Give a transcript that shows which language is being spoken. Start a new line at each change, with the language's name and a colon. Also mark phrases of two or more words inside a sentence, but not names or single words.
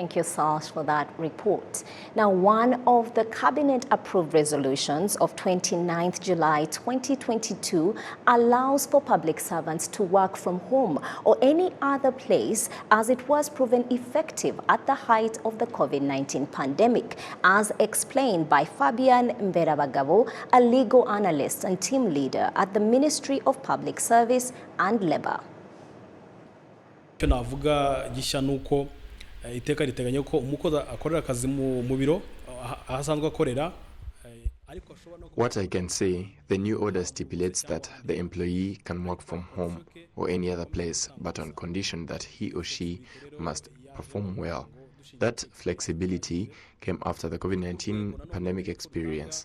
English: Thank you, Sash, for that report. Now, one of the cabinet-approved resolutions of 29th July 2022 allows for public servants to work from home or any other place, as it was proven effective at the height of the COVID-19 pandemic, as explained by Fabian Mberabagabo, a legal analyst and team leader at the Ministry of Public Service and Labour.
Kinyarwanda: iteka riteganya ko umukozi akorera akazi mu biro ahasanzwe akorera.
English: What I can say, the new order stipulates that the employee can work from home or any other place, but on condition that he or she must perform well. That flexibility came after the COVID-19 pandemic experience.